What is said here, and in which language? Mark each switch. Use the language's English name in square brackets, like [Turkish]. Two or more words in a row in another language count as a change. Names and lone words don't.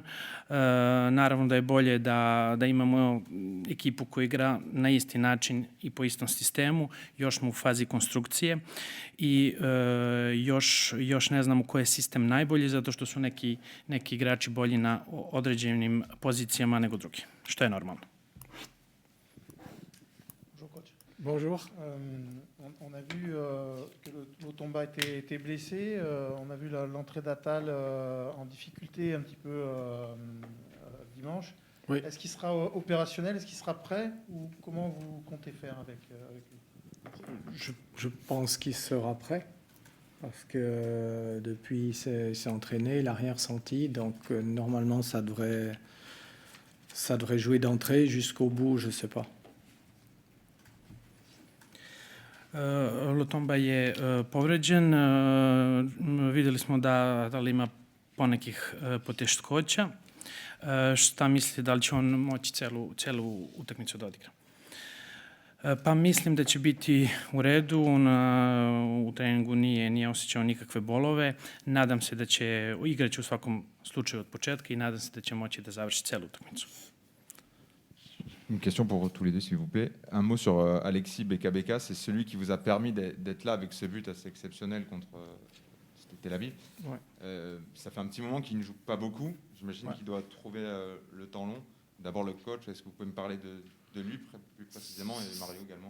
[Serbian] Naravno da je bolje da imamo ekipu koja igra na isti način i po istom sistemu. Još smo u fazi konstrukcije i još ne znamo koji je sistem najbolji, zato što su neki igrači bolji na određenim pozicijama nego drugi, što je normalno. [French] Bonjour. On a vu que Lotomba était blessé. On a vu l'entrée d'Attal en difficulté un petit peu dimanche. Oui. Est-ce qu'il sera opérationnel? Est-ce qu'il sera prêt? Ou comment vous comptez faire avec lui? Je pense qu'il sera prêt parce que depuis il s'est entraîné, il n'a rien ressenti. Donc normalement, ça devrait jouer d'entrée jusqu'au bout, je ne sais pas. [Serbian] Lotomba je povređen, vidjeli smo da li ima ponekih poteškoća. Šta mislite, da li će on moći celu utakmicu da odigra? Pa mislim da će biti u redu, u treningu nije osjećao nikakve bolove. Nadam se da će igrati u svakom slučaju od početka i nadam se da će moći da završi celu utakmicu. [French] Une question pour tous les deux, s'il vous plaît. Un mot sur Alexis Beka-Beka. C'est celui qui vous a permis d'être là avec ce but assez exceptionnel contre Tel Aviv. Ouais. Ça fait un petit moment qu'il ne joue pas beaucoup. J'imagine Ouais. qu'il doit trouver le temps long. D'abord le coach, est-ce que vous pouvez me parler de lui plus précisément, et Mario également?